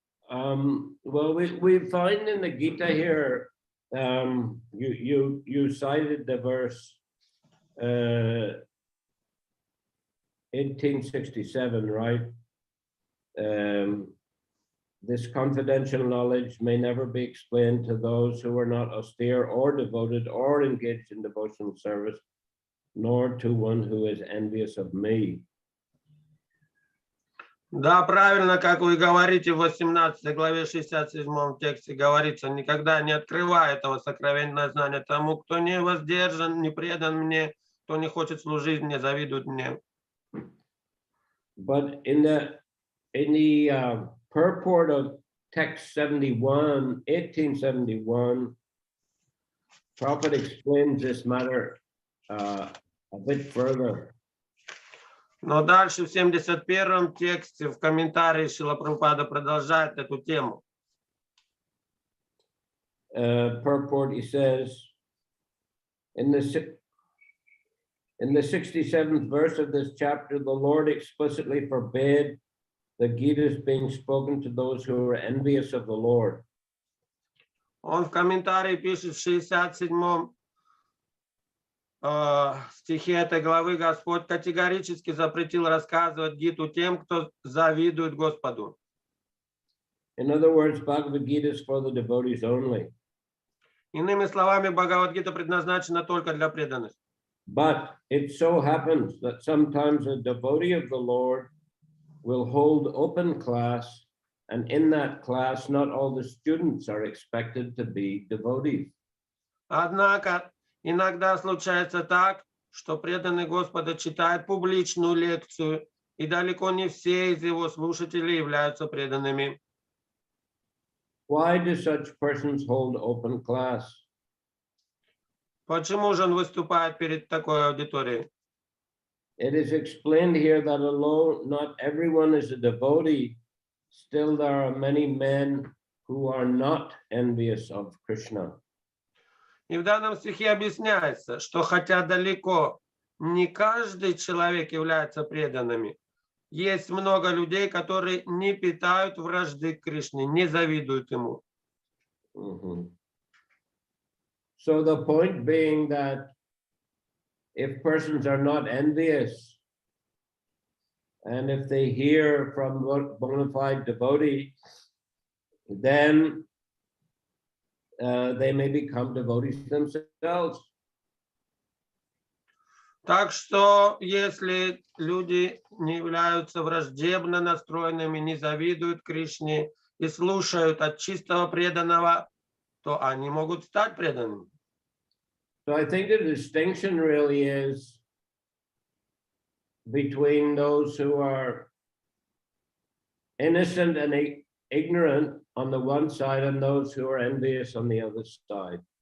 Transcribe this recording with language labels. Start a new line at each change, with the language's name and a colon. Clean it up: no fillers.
English: Well, we find in the Gita here, you cited the verse 1867, right? This confidential knowledge may never be explained to those who are not austere or devoted or engaged in devotional service, nor to one who is envious of me.
Russian: Да, правильно, как вы говорите, в 18 главе 67 тексте говорится, никогда не открывай этого сокровенного знания тому, кто не воздержан, не предан мне, кто не хочет служить мне, завидует мне.
English: But in the purport of text 71, 1871, Prabhupada explains this matter a bit further.
Russian: Но дальше в 71-м тексте в комментарии Шрила Прабхупада продолжает эту тему.
English: Purport, he says, in the 67th verse of this chapter, the Lord explicitly forbade the Gita's being spoken to those who are envious of the Lord.
Russian: Он в комментарии пишет в 67-м стихе этой главы: Господь категорически запретил рассказывать Гиту тем, кто завидует Господу.
English: In other words, Bhagavad Gita is for the devotees only.
Russian: Иными словами, Бхагавад-гита предназначена только для преданных.
English: But it so happens that sometimes a devotee of the Lord will hold open class, and in that class, not all the students are expected to be devotees.
Russian: Однако иногда случается так, что преданный Господа читает публичную лекцию, и далеко не все из его слушателей являются преданными.
English: Why do such persons hold open class?
Russian: Почему же он выступает перед такой аудиторией?
English: It is explained here that although not everyone is a devotee, still there are many men who are not envious of Krishna.
Russian: И в данном стихе объясняется, что хотя далеко не каждый человек является преданными, есть много людей, которые не питают вражды к Кришне, не завидуют ему.
English: So the point being that if persons are not envious, and if they hear from bona fide devotee, then they may become devotees themselves.
Russian: Так что, если люди не являются враждебно настроенными, не завидуют Кришне и слушают от чистого преданного, то они могут стать преданными.
English: So I think the distinction really is between those who are innocent and ignorant on the one side and those who are envious on the other side.